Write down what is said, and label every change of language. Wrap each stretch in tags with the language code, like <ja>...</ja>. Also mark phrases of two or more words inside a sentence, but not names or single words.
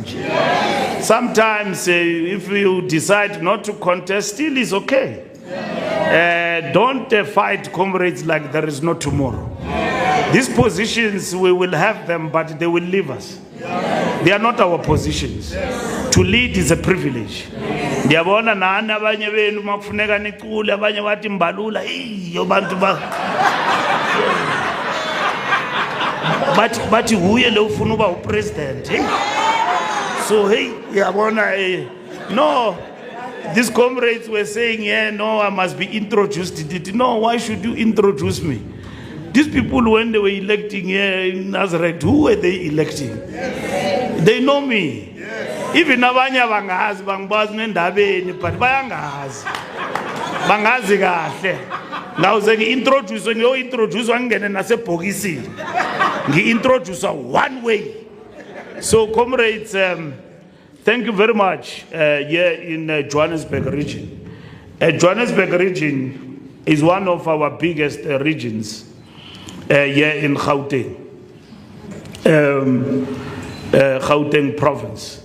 <en>Sometimes if you decide not to contest, still is okay. Don't fight comrades like there is no tomorrow. These positions, we will have them, but they will leave us. They are not our positions. To lead is a privilege.</en> <xh>Ndiyabona nani abanye benu makufuneka nicule abanye bathi mbalula iyo bantu ba bathi huye lo ufuna uba upresident.</xh> <en>So hey, yabona no, these comrades were saying, yeah, no, I must be introduced. No, why should you introduce me? These people, when they were electing here in Nazareth, who were they electing? They know me.</en> <zu>Even abanye bangazi bangibazi nendabeni, but bayangazi. Bangazi kahle. Ngawuze ngi-introduce ngiyo-introduce wangene nasebhokisini.</zu> <en>Ngi-introduce one way. So comrades, thank you very much here in Johannesburg region. Johannesburg region is one of our biggest regions here in Gauteng, Gauteng province.</en>